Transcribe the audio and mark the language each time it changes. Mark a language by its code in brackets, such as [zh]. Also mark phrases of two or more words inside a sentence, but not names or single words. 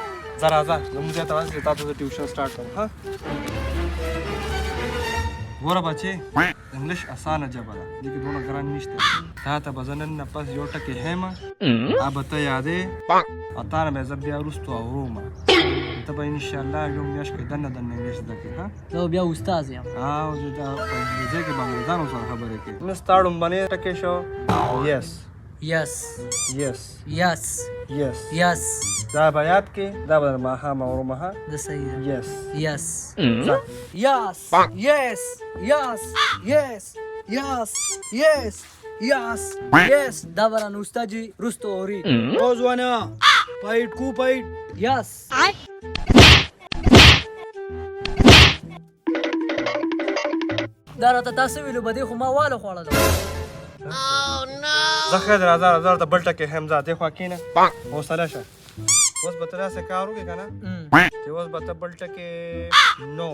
[ps] ځه راځه زموږ ځای ته ورسې تا ته زه [en] tuition start [ps] کړم ها ګوره بچې انګلیش اسانه ژبه ده دې کې دونه ګران نشته تا ته به زه نن نه پس یو ټکې هیم هغه به ته یادې او تا نه به زه بیا وروستو اورم ته به انشاءالله یو میاشت کې دننه انګلیش زده کړې ها زه بیا استاد یم او زه دا په انګریزي کې به انګریزانو سره خبرې کوې نه ستا ړومبنۍ ټکې شو یس یس یس یس یس یس دا به یاد کې دا به در ماښام اورم ها د صحیح دی یس یس ځه [en] yes yes yes yes yes yes yes yes [ps] دا بران استاد جی رستو اوري او ځوانه پایټ کو پایټ یس دا راته تاسو ویلو بده خو ما واله خوړل زه خیر راځه ته بل ټکې هم ځه دې خوا کښېنه حوصله شه اوس به ته داسې کار وکړې که نه چې اوس به ته بل ټکې نو